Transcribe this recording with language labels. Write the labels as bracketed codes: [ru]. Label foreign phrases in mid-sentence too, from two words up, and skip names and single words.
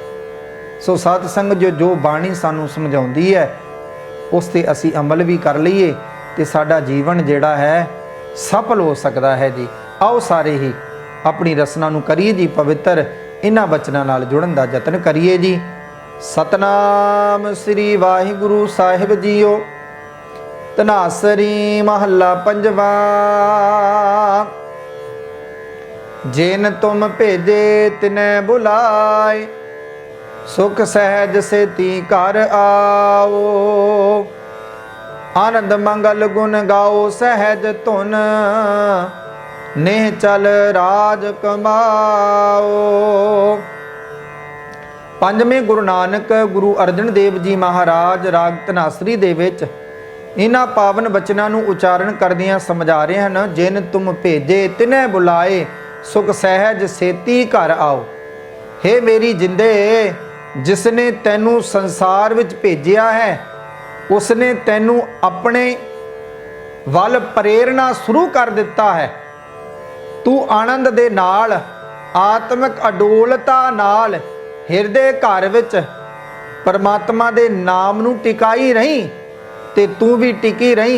[pa] ਸੋ ਸਾਧ ਸੰਗਤ ਜੋ ਬਾਣੀ ਸਾਨੂੰ ਸਮਝਾਉਂਦੀ ਹੈ ਉਸ ਤੇ ਅਸੀਂ ਅਮਲ ਵੀ ਕਰ ਲਈਏ ਤੇ ਸਾਡਾ ਜੀਵਨ ਜਿਹੜਾ ਹੈ ਸਫਲ ਹੋ ਸਕਦਾ ਹੈ ਜੀ। ਆਓ ਸਾਰੇ ਹੀ ਆਪਣੀ ਰਸਨਾ ਨੂੰ ਕਰੀਏ ਜੀ ਪਵਿੱਤਰ, ਇਹਨਾਂ ਬਚਨਾਂ ਨਾਲ ਜੁੜਨ ਦਾ ਯਤਨ ਕਰੀਏ ਜੀ। [hi] सतनाम श्री वाहिगुरु साहिब जीओ। धनासरी महला पंजवा। जिन तुम भेजे तिनै बुलाए, सुख सहज सेती घर आओ। आनंद मंगल गुण गाओ सहज धुन, नेह चल राज कमाओ। [pa] ਪੰਜਵੇਂ ਗੁਰੂ ਨਾਨਕ ਗੁਰੂ ਅਰਜਨ ਦੇਵ ਜੀ ਮਹਾਰਾਜ ਰਾਗ ਧਨਾਸਰੀ ਦੇ ਵਿਚ ਇਨ੍ਹਾਂ ਪਾਵਨ ਬਚਨਾਂ ਨੂੰ ਉਚਾਰਣ ਕਰਦਿਆਂ ਸਮਝਾ ਰਹੇ ਹੈਂ। [hi] जिन तुम भेजे तिन्हें बुलाए, सुख सहज सेती घर आओ। [pa] ਹੇ ਮੇਰੀ ਜਿੰਦੇ, ਜਿਸਨੇ ਤੈਨੂੰ ਸੰਸਾਰ ਵਿਚ ਭੇਜਿਆ ਹੈ, ਉਸਨੇ ਤੈਨੂੰ ਆਪਣੇ ਵਲ ਪ੍ਰੇਰਣਾ ਸ਼ੁਰੂ ਕਰ ਦਿੱਤਾ ਹੈ। ਤੂੰ ਆਨੰਦ ਦੇ ਨਾਲ, ਆਤਮਿਕ ਅਡੋਲਤਾ ਨਾਲ ਹਿਰਦੇ ਘਰ ਵਿਚ ਪਰਮਾਤਮਾ ਦੇ ਨਾਮ ਨੂੰ ਟਿਕਾਈ ਰਹੀ ਤੇ ਤੂੰ ਭੀ ਟਿਕੀ ਰਹੀ।